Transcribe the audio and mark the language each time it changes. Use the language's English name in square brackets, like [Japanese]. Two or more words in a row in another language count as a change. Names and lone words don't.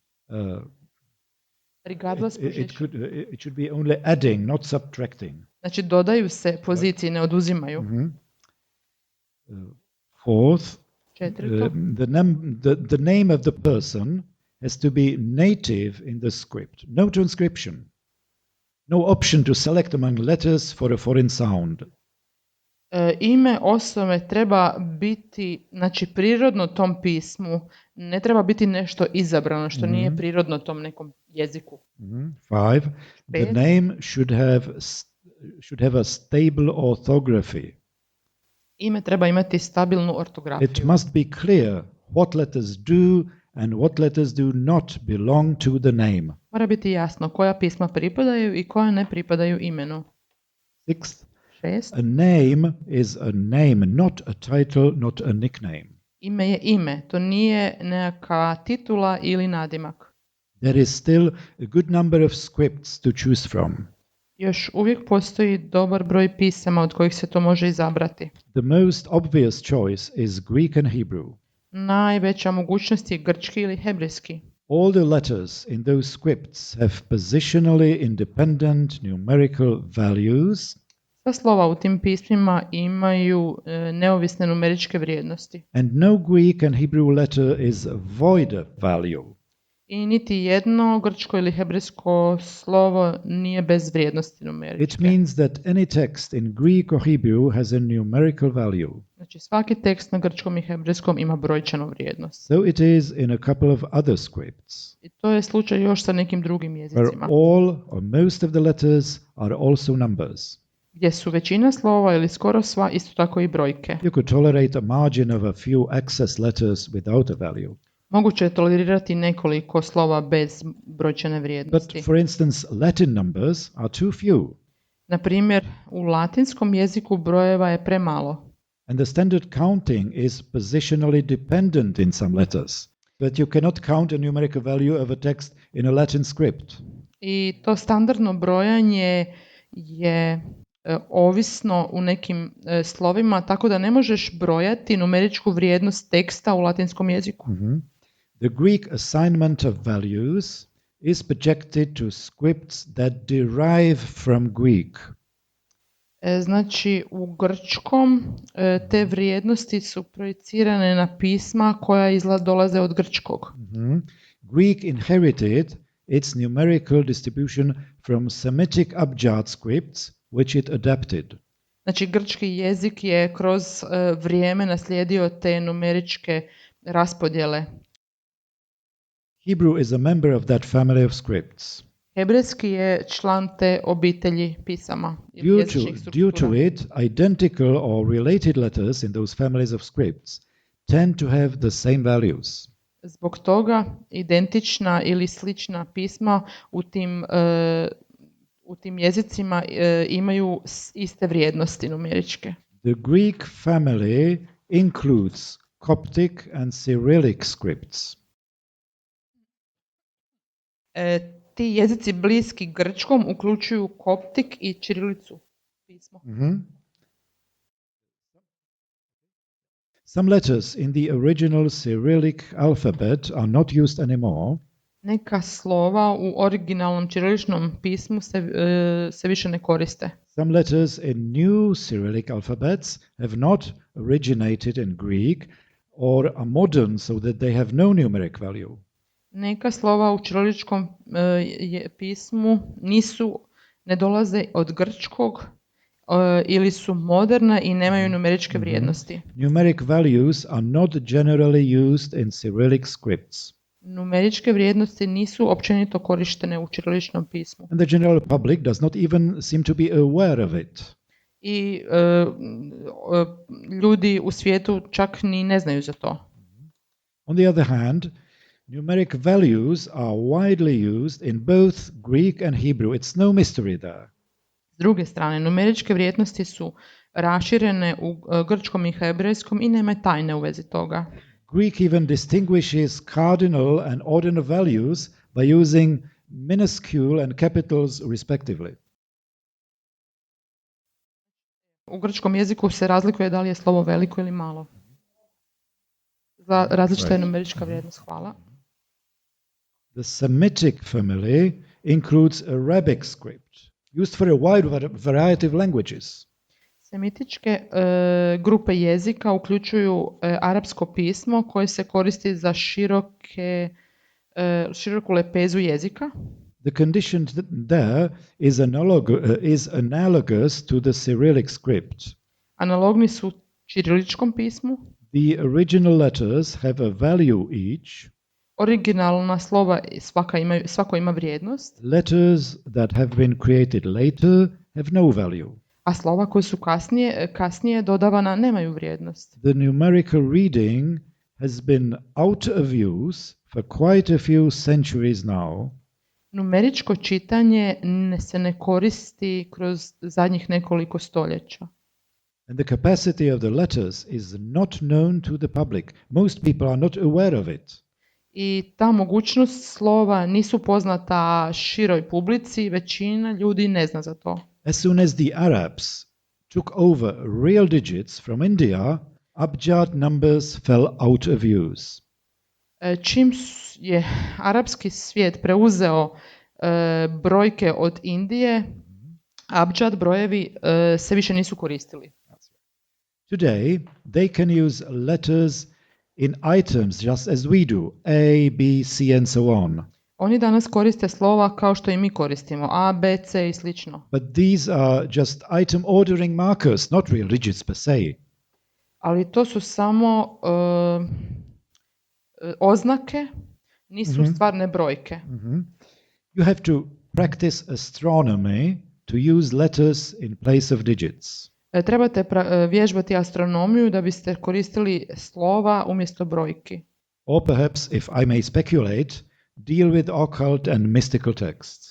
[English] Regardless position. It should be only adding, not subtracting. [Croatian] Znači dodaju se poziciji, ne oduzimaju. [English] Fourth, [Croatian] Četvrto, [English] the name of the person has to be native in the script. No transcription. No option to select among letters for a foreign sound. [Croatian] ime osobe treba biti, znači prirodno tom pismu, ne treba biti nešto izabrano što nije prirodno tom nekom jeziku. [English] 5. The [Croatian] Pet. [English] name should have a stable orthography. [Croatian] Ime treba imati stabilnu ortografiju. [English] It must be clear what letters do and what letters do not belong to the name. [Croatian] Mora biti jasno koja pisma pripadaju i koja ne pripadaju imenu. [English] 6. [Croatian] 6. [English] A name is a name, not a title, not a nickname. [Croatian] Ime je ime, to nije neka titula ili nadimak. [English] There is still a good number of scripts to choose from. [Croatian] Još uvijek postoji dobar broj pisama od kojih se to može izabrati. [English] The most obvious choice is Greek and Hebrew. [Croatian] Najveća mogućnost je grčki ili hebrejski. [English] All the letters in those scripts have positionally independent numerical values, [Croatian] Sva slova u tim pismima imaju neovisne numeričke vrijednosti. [English] and no Greek and Hebrew letter is void of value. [Croatian] I niti jedno grčko ili hebrejsko slovo nije bez vrijednosti [English] It [Croatian] numeričke. [English] means that any text in Greek or Hebrew has a numerical value. [Croatian] Znači svaki tekst na grčkom i hebrejskom ima brojčanu vrijednost. [English] So it is in a couple of other scripts, [Croatian] I to je slučaj još sa nekim drugim [English] where [Croatian] jezicima, [English] all or most of the letters are also numbers. [Croatian] gdje su većina slova ili skoro sva isto tako i brojke. [English] You could tolerate a margin of a few excess letters without a value. [Croatian] Moguće je tolerirati nekoliko slova bez brojčane vrijednosti. [English] But for instance, Latin numbers are too few, [Croatian] Na primjer, u latinskom jeziku brojeva je premalo. [English] and the standard counting is positionally dependent in some letters. But you cannot count a numerical value of a text in a Latin script. [Croatian] I to standardno brojanje je ovisno u nekim slovima, tako da ne možeš brojati numeričku vrijednost teksta u latinskom jeziku. [English] The Greek assignment of values is projected to scripts that derive from Greek. [Croatian] Znači, u grčkom te vrijednosti su projicirane na pisma koja dolaze od grčkog. [English] Greek inherited its numerical distribution from Semitic Abjad scripts, which it adapted. [Croatian] Znači, grčki jezik je kroz vrijeme naslijedio te numeričke raspodjele. [English] Hebrew is a member of that family of scripts. [Croatian] Hebrejski je član te obitelji pisama. ili [English] Due [Croatian] jezičnih [English] to [Croatian] struktura. [English] it, identical or related letters in those families of scripts tend to have the same values. [Croatian] Zbog toga identična ili slična pisma u tim jezicima imaju iste vrijednosti numeričke. [English] The Greek family includes Coptic and Cyrillic scripts. [Croatian] Ti jezici bliski grčkom uključuju koptik i ćirilicu pismo. [English] Some letters in the original Cyrillic alphabet are not used anymore, [Croatian] Neka slova u originalnom ćiriličnom pismu se više ne koriste. [English] some letters in new Cyrillic alphabets have not originated in Greek or are modern so that they have no numeric value. [Croatian] Neka slova u ćiriličkom pismu ne dolaze od grčkog ili su moderna i nemaju numeričke vrijednosti. [English] Numeric values are not generally used in Cyrillic scripts. [Croatian] Numeričke vrijednosti nisu općenito korištene u ćiriličnom pismu. [English] And the general public does not even seem to be aware of it. [Croatian] I ljudi u svijetu čak ni ne znaju za to. [English] On the other hand, numeric values are widely used in both Greek and Hebrew. It's no mystery there. [Croatian] S druge strane, numeričke vrijednosti su raširene u grčkom i hebrejskom i nema tajne u vezi toga. [English] Greek even distinguishes cardinal and ordinal values by using minuscule and capitals respectively. [Croatian] U grčkom jeziku se razlikuje da li je slovo veliko ili malo. Za različita je numerička vrijednost. Hvala. [English] The Semitic family includes Arabic script, used for a wide variety of languages. [Croatian] Semitičke grupe jezika uključuju arapsko pismo koje se koristi za široku lepezu jezika. [English] The condition there is analogous to the Cyrillic script. [Croatian] Analogni su ćiriličkom pismu. [English] The original letters have a value each. [Croatian] Originalna slova svako ima vrijednost. [English] Letters that have been created later have no value. [Croatian] A slova koje su kasnije dodavana nemaju vrijednost. [English] The numerical reading has been out of use for quite a few centuries now. [Croatian] Numeričko čitanje se ne koristi kroz zadnjih nekoliko stoljeća. [English] And the capacity of the letters is not known to the public. Most people are not aware of it. [Croatian] I ta mogućnost slova nisu poznata široj publici, većina ljudi ne zna za to. [English] As soon as the Arabs took over real digits from India, abjad numbers fell out of use. [Croatian] Čim je arapski svijet preuzeo brojke od Indije, abjad brojevi se više nisu koristili. [English] Today, they can use letters in items just as we do, A, B, C and so on. [Croatian] Oni danas koriste slova kao što i mi koristimo, A, B, C i slično. [English] But these are just item ordering markers, not real digits [Latin] per se. [Croatian] Ali to su samo oznake, nisu stvarne brojke. [English] You have to practice astronomy to use letters in place of digits. [Croatian] Trebate vježbati astronomiju da biste koristili slova umjesto brojki. [English] Or perhaps, if I may speculate, deal with occult and mystical texts.